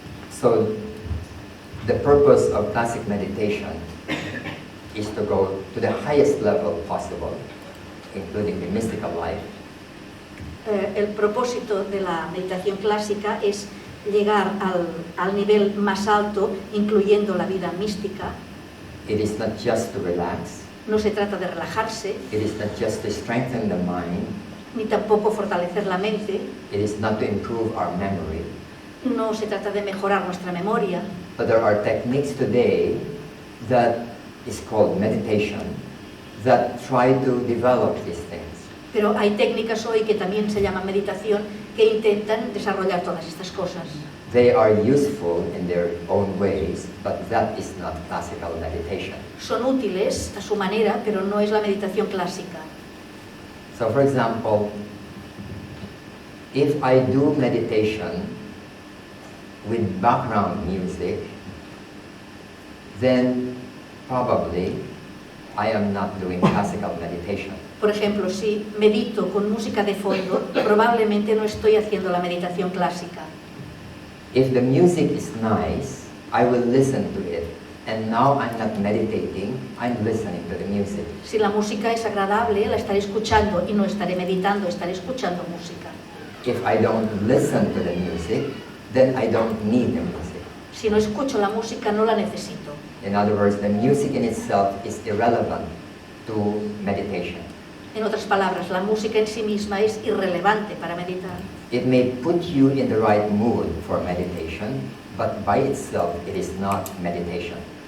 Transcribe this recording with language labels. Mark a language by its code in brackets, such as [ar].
[en] So the purpose of classic meditation is to go to the highest level possible, including the mystical life. [es] El propósito de la meditación clásica es llegar al nivel más alto, incluyendo la vida mística. [en] It is not just to relax. [es] No se trata de relajarse, [en] It is not just to strengthen the mind. [es] ni tampoco fortalecer la mente. [en] It is not to improve our memory. [es] No se trata de mejorar nuestra memoria. [en] But there are techniques today that is called meditation that try to develop these things. [es] Pero hay técnicas hoy que también se llaman meditación que intentan desarrollar todas estas cosas. [en] They are useful in their own ways, but that is not classical meditation. [es] Son útiles a su manera, pero no es la meditación clásica. [en] So for example, if I do meditation with background music, then probably I am not doing classical meditation. [es] Por ejemplo, si medito con música de fondo, probablemente no estoy haciendo la meditación clásica. [en] If the music is nice, I will listen to it. And now I'm not meditating, I'm listening to the music. [es] Si la música es agradable, la estaré escuchando y no estaré meditando, estaré escuchando música. [en] If I don't listen to the music, then I don't need the music. [es] Si no escucho la música, no la necesito. [en] In other words, the music in itself is irrelevant to meditation. [es] En otras palabras, la música en sí misma es irrelevante para meditar. [en] It may put you in the right mood for meditation, but by itself it is not meditation.